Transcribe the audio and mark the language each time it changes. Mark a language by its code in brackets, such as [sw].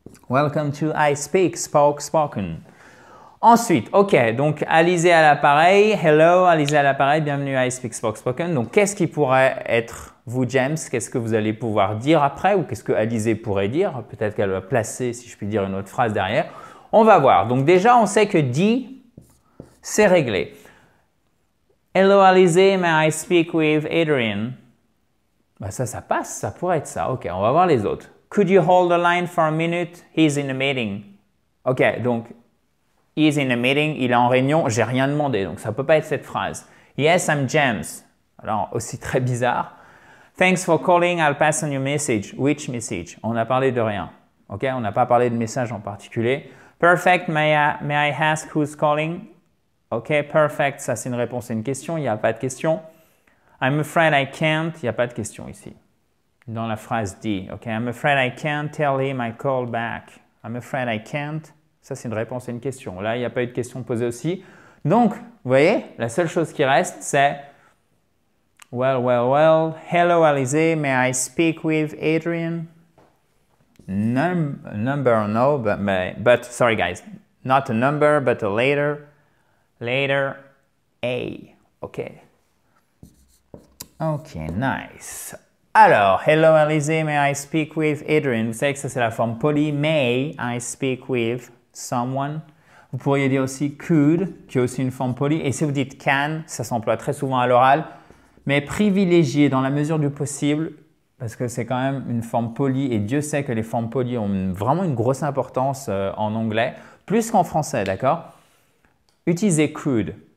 [en] Welcome to I Speak SpokeSpoken. [fr] Ensuite, OK, donc Alizé à l'appareil. Hello, Alizé à l'appareil, bienvenue à I Speak SpokeSpoken. Donc, qu'est-ce qui pourrait être vous, James? Qu'est-ce que vous allez pouvoir dire après ou qu'est-ce que Alizé pourrait dire? Peut-être qu'elle va placer, si je puis dire, une autre phrase derrière. On va voir. Donc, déjà, on sait que D, c'est réglé. [en] Hello Alizé, may I speak with Adrian? [fr] Ben ça passe, ça pourrait être ça. Ok, on va voir les autres. [en] Could you hold the line for a minute? He's in a meeting. [fr] Ok, donc [en] he's in a meeting, [fr] il est en réunion, j'ai rien demandé, donc ça peut pas être cette phrase. [en] Yes, I'm James. [fr] Alors aussi très bizarre. [en] Thanks for calling, I'll pass on your message. Which message? [fr] On a parlé de rien. Ok, on n'a pas parlé de message en particulier. [en] Perfect, may I ask who's calling? [fr] Ok, perfect, ça c'est une réponse à une question, il n'y a pas de question. [en] I'm afraid I can't, [fr] il n'y a pas de question ici. Dans la phrase D, ok, [en] I'm afraid I can't tell him I call back. I'm afraid I can't, [fr] ça c'est une réponse à une question. Là, il n'y a pas eu de question posée aussi. Donc, vous voyez, la seule chose qui reste, c'est [en] well, hello Alizé, may I speak with Adrian? Number, no, but sorry guys, not a number, but a letter A. Ok. Ok, nice. Alors, hello Alizé, may I speak with Adrian? [fr] Vous savez que ça c'est la forme polie. [en] May I speak with someone? [fr] Vous pourriez dire aussi could, qui est aussi une forme polie. Et si vous dites can, ça s'emploie très souvent à l'oral. Mais privilégiez dans la mesure du possible, parce que c'est quand même une forme polie. Et Dieu sait que les formes polies ont vraiment une grosse importance en anglais, plus qu'en français, d'accord? Utilisez could.